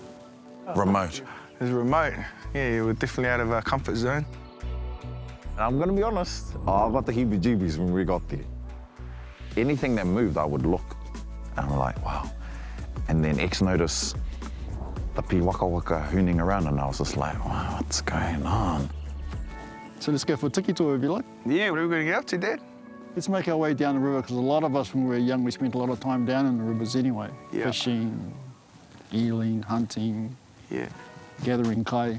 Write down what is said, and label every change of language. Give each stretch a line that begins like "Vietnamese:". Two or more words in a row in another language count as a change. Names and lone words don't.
English: Remote. It's remote. Yeah, we're definitely out of our comfort zone. I'm going to be honest, I got the heebie-jeebies when we got there. Anything that moved, I would look. And I'm like, wow. And then X noticed the pi waka waka hooning around, and I was just like, wow, what's going on? So let's go for a tiki tour if you like. Yeah, what are we going to get up to, Dad? Let's make our way down the river, because a lot of us when we were young, we spent a lot of time down in the rivers anyway. Yeah. Fishing, eeling, hunting, Yeah. gathering kai.